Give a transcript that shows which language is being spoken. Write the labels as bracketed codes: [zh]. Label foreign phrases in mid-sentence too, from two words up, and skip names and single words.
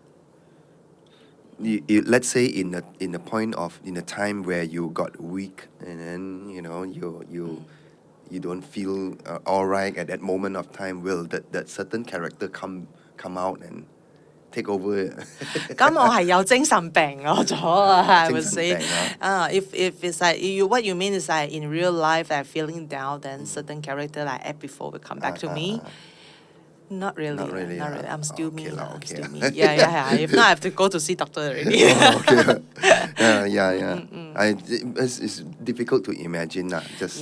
[en] Let's say in a time where you got weak and then you don't feel all right at that moment of time, will that certain character come out and take over? [yue] 咁我係有精神病咗 [en] I would say. [yue] 精神病啊。 [en] If it's like what you mean is like in real life that feeling down, then certain character like act before will come back to me. Not really. Not really, Not really. I'm still okay me. lah, I'm okay still lah. me. Yeah. If not, I have to go to see doctor already. Okay. Yeah. It's difficult to imagine just